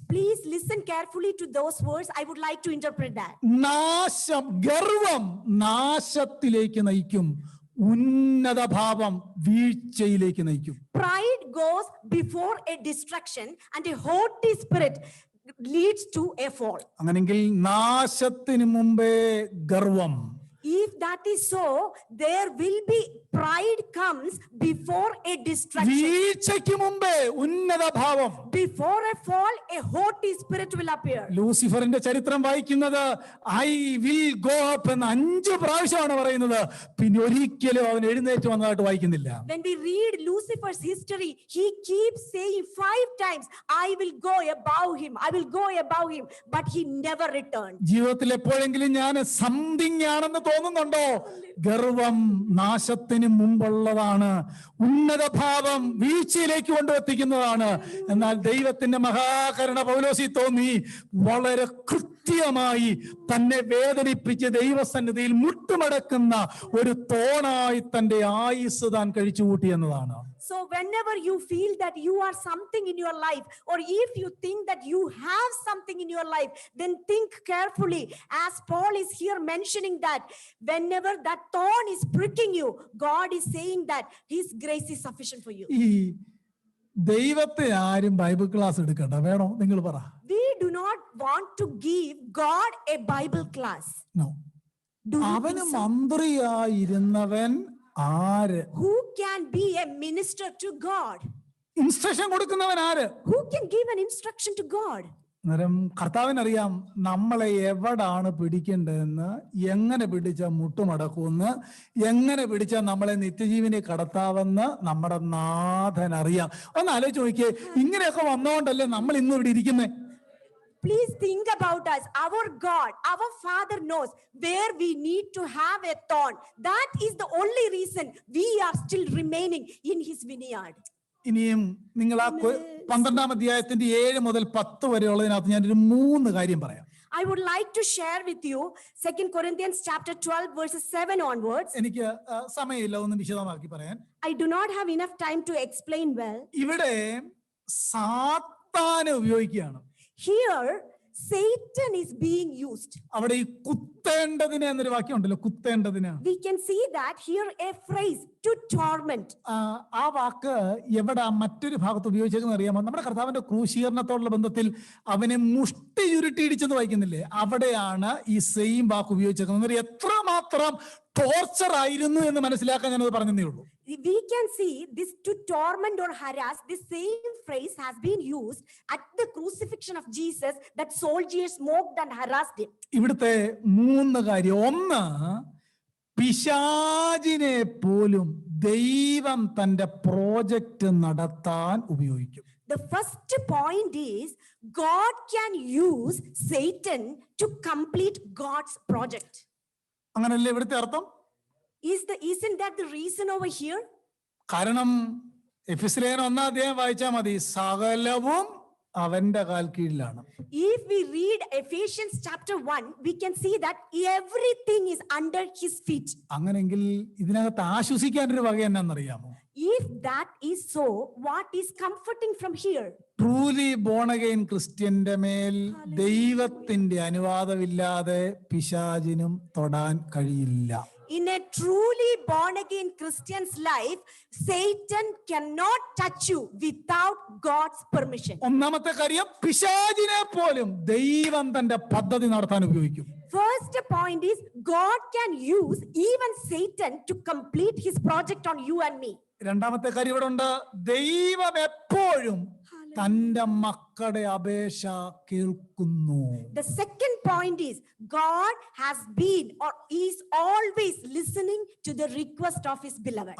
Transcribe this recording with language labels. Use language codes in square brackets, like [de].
[en] Please listen carefully to those words. I would like to interpret that. [ml] നാശം, ഗർവം നാശത്തിലേക്ക് നയിക്കും, ഉന്നത ഭാവം വീഴ്ചയിലേക്ക് നയിക്കും. [en] Pride goes before a destruction and a haughty spirit leads to a fall. [ml] അങ്ങനെങ്കിൽ നാശത്തിന് മുമ്പേ ഗർവം. [en] If that is so, there will be pride comes before a destruction. [ml] വീഴ്ചയ്ക്ക് മുമ്പേ ഉന്നത ഭാവം. [en] Before a fall, a haughty spirit will appear. [ml] ലൂസിഫറിന്റെ ചരിത്രം വായിക്കുന്നത് [en] I will go up [ml] എന്ന് 5 പ്രാവശ്യമാണ് പറയുന്നത്. പിന്നെ ഒരിക്കലും അവൻ എഴുന്നേറ്റ് വന്നതായിട്ട് വായിക്കുന്നില്ല. [en] When we read Lucifer's history, he keeps saying 5 times, I will go above him, I will go above him, but he never returned. [ml] ജീവിതത്തിൽ എപ്പോഴെങ്കിലും ഞാൻ സംതിങ് ആണെന്ന് തോന്നുന്നുണ്ടോ? ഗർവം നാശത്തിന് മുമ്പുള്ളതാണ്. ഉന്നത ഭാവം വീഴ്ചയിലേക്ക് കൊണ്ടെത്തിക്കുന്നതാണ്. എന്നാൽ ദൈവത്തിന്റെ മഹാകരുണ പൗലോസി തോന്നി വളരെ കൃത്യമായി തന്നെ വേദനിപ്പിച്ച് ദൈവസന്നിധിയിൽ മുട്ടുമടക്കുന്ന ഒരു തോണായി തന്റെ ആയുസ് താൻ കഴിച്ചു കൂട്ടി എന്നതാണ്. [en] So whenever you feel that you are something in your life, or if you think that you have something in your life, then think carefully, as Paul is here mentioning that whenever that thorn is pricking you, God is saying that his grace is sufficient for you. [ml] ഈ ദൈവത്തെ ആരും Bible class എടുക്കണ്ട, വേണോ? നിങ്ങൾ പറ. [en] We do not want to give God a Bible class. No. Do you [ml] അവന് [en] think so? [ml] മന്ത്രിയായിരുന്നവൻ ആര്? [en] Who can be a minister to God? [ml] Instruction കൊടുക്കുന്നവൻ ആര്? [en] Who can give an instruction to God? [ml] അന്നേരം കർത്താവിനറിയാം നമ്മളെ എവിടാണ് പിടിക്കേണ്ടതെന്ന്, എങ്ങനെ പിടിച്ച മുട്ടുമടക്കുമെന്ന്, എങ്ങനെ പിടിച്ചാൽ നമ്മളെ നിത്യജീവനെ കടത്താവെന്ന് നമ്മുടെ നാഥൻ അറിയാം. ഒന്ന് ആലോചിച്ച് നോക്കിയേ, ഇങ്ങനെയൊക്കെ വന്നോണ്ടല്ലേ നമ്മൾ ഇന്നും ഇവിടെ ഇരിക്കുന്നേ. [en] Please think about us. Our God, our Father knows where we need to have a thorn. That is the only reason we are still remaining in his vineyard. [ml] ഇനിയും നിങ്ങൾ ആ 12-ാം അധ്യായത്തിന്റെ 7 മുതൽ 10 വരെയുള്ളതിനകത്ത് ഞാനൊരു 3 കാര്യം പറയാം. [en] I would like to share with you 2 Corinthians chapter 12 verses 7 onwards. [ml] എനിക്ക് സമയമില്ല ഒന്നും വിശദമാക്കി പറയാൻ. [en] I do not have enough time to explain well. [ml] ഇവിടെ സാത്താനെ ഉപയോഗിക്കുകയാണ്. [en] Here Satan is being used. [ml] അവിടെ ഈ കുത്തേണ്ടതിന് എന്നൊരു വാക്യം ഉണ്ടല്ലോ, കുത്തേണ്ടതിന്. [en] We can see that here a phrase, to torment. [ml] ആ വാക്ക് എവിടെ മറ്റൊരു ഭാഗത്ത് ഉപയോഗിച്ചതെന്ന് അറിയാമോ? നമ്മുടെ കർത്താവിന്റെ ക്രൂശീകരണത്തോടുള്ള ബന്ധത്തിൽ അവനെ മുഷ്ടി ചുരുട്ടി ഇടിച്ചെന്ന് വായിക്കുന്നില്ലേ? അവിടെയാണ് ഈ സെയിം വാക്ക് ഉപയോഗിച്ചേക്കുന്നത്. എത്രമാത്രം ടോർച്ചർ ആയിരുന്നു എന്ന് മനസ്സിലാക്കാൻ ഞാനത് പറഞ്ഞതേ ഉള്ളൂ. [en] We can see this to torment or harass. This same phrase has been used at the crucifixion of Jesus, that soldiers mocked and harassed him. [ml] ഇവിടുത്തെ 3 കാര്യം. ഒന്ന്, പിശാചിനെ പോലും ദൈവം തന്റെ പ്രോജക്റ്റ് നടത്താൻ ഉപയോഗിക്കും. [en] The first point is God can use Satan to complete God's project. [ml] അങ്ങനല്ലേ ഇവിടുത്തെ അർത്ഥം? [en] Isn't that the reason over here? [ml] കാരണം എഫെസ്യർ 1-ാം അധ്യായം വായിച്ചാൽ മതി. സകലവും അവന്റെ കാൽ കീഴിലാണ്. [en] If we read Ephesians chapter 1, we can see that everything is under his feet. [ml] അങ്ങനെങ്കിൽ ഇതിനകത്ത് ആശ്വസിക്കാനൊരു വക എന്നാന്നറിയാമോ? [en] If that is so, what is comforting from here? Truly born again [ml] ക്രിസ്ത്യന്റെ മേൽ ദൈവത്തിന്റെ അനുവാദമില്ലാതെ പിശാചിനും തൊടാൻ കഴിയില്ല. [en] In a truly born again Christian's life, Satan cannot touch you without God's permission. [ml] ഒന്നാമത്തെ കാര്യം, പിശാചിനെ പോലും ദൈവം തന്റെ പദ്ധതി നടത്താൻ ഉപയോഗിക്കും. [en] First point is God can use even Satan to complete his project on you and me. [ml] രണ്ടാമത്തെ കാര്യം ഇവിടെ ഉണ്ട്, ദൈവം എപ്പോഴും തന്റെ മക്കളുടെ അപേക്ഷ കേൾക്കുന്നു. [en] The second point is God has been or is always listening to the request of his beloved.